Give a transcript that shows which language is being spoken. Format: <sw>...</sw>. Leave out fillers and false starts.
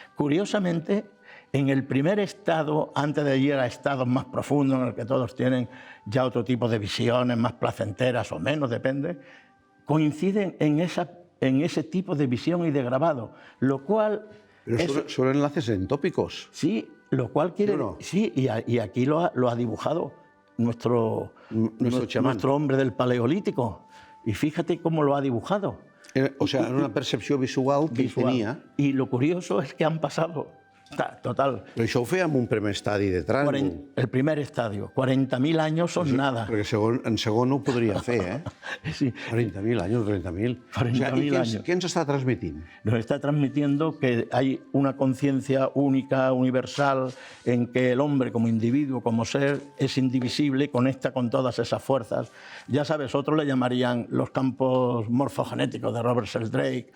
<es>Curiosamente, en el primer estado, antes de ir a estados más profundos, en el que todos tienen ya otro tipo de visiones, más placenteras o menos, depende, coinciden en ese tipo de visión y de grabado, lo cual... Pero son enlaces entópicos. Sí, lo cual quiere... ¿no? Sí, y aquí lo ha dibujado nuestro hombre del Paleolítico. Y fíjate cómo lo ha dibujado. O sea,</es> <ca>en una percepció visual que tenia. I</ca> <es>lo curioso</es> <ca>és que han passat... Total. Però això ho feia en un primer estadi de tràngol.</ca> <es>El primer estadio. 40.000 años son nada.</es> <ca>Perquè en segon no ho podria fer, Sí.</ca> <es>40.000 años, 30.000. 40.000 años. ¿Qué nos está transmitiendo? Nos está transmitiendo que hay una conciencia única, universal, en que el hombre como individuo, como ser, es indivisible, conecta con todas esas fuerzas. Ya sabes, otros le llamarían los campos morfogenéticos de Robert Sheldrake.</es>